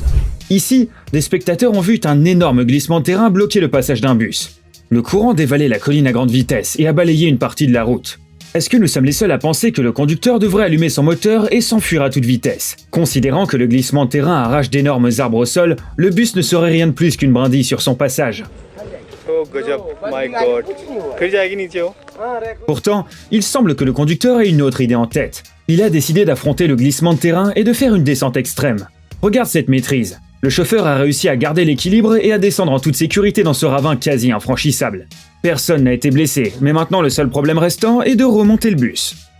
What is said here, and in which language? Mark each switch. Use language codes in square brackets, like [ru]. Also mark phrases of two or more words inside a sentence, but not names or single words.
[fr] Ici, des spectateurs ont vu un énorme glissement de terrain bloquer le passage d'un bus. Le courant dévalait la colline à grande vitesse et a balayé une partie de la route. Est-ce que nous sommes les seuls à penser que le conducteur devrait allumer son moteur et s'enfuir à toute vitesse? Considérant que le glissement de terrain arrache d'énormes arbres au sol, le bus ne serait rien de plus qu'une brindille sur son passage. [en] Oh, गजब, my God. [hi] फिर जाएगी नीचे वो? [fr] Pourtant, il semble que le conducteur ait une autre idée en tête. Il a décidé d'affronter le glissement de terrain et de faire une descente extrême. Regarde cette maîtrise. Le chauffeur a réussi à garder l'équilibre et à descendre en toute sécurité dans ce ravin quasi infranchissable. Personne n'a été blessé, mais maintenant le seul problème restant est de remonter le bus.